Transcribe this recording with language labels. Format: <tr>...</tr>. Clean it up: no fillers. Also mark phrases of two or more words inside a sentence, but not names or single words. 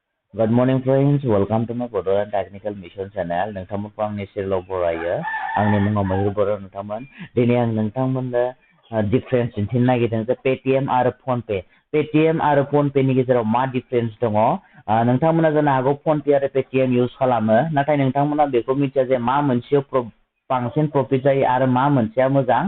<en>Good morning friends, welcome to my Bodoran Technical Mission Channel.</en> <brx>नोंथांमोनखौ आंनि चेनेलाव बरायो। आंनि मुङा मयुर बर' नोंथांमोन। दिनै आं नोंथांमोननो डिफारेन्स दिन्थिनो नागिरदों जे पेटिएम आरो फनपे। पेटिएम आरो फनपेनि गेजेराव मा डिफारेन्स दङ? नोंथांमोना जानो हागौ फनपे आरो पेटिएम इउज खालामो, नाथाय नोंथांमोना बेखौ मिथिया जे मा मोनसेयाव बांसिन प्रफिट जायो आरो मा मोनसेया मोजां।</brx>